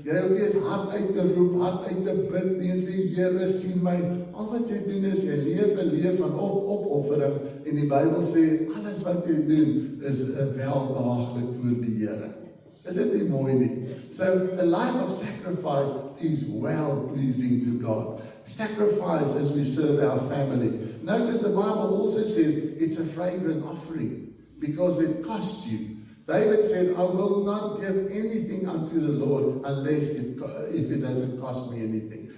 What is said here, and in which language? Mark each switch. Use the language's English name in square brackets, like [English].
[Afrikaans] Jy hoef nie eers hard uit te roep, hard uit te bid nie en sê, Here, sien my. Al wat jy doen is, jy leef 'n lewe van opoffering en die Bybel sê, alles wat jy doen is welbehaaglik voor die Here. Is it nie mooi nie? [English] So, a life of sacrifice is well-pleasing to God. Sacrifice as we serve our family. Notice the Bible also says it's a fragrant offering because it costs you. David said, I will not give anything unto the Lord unless if it doesn't cost me anything.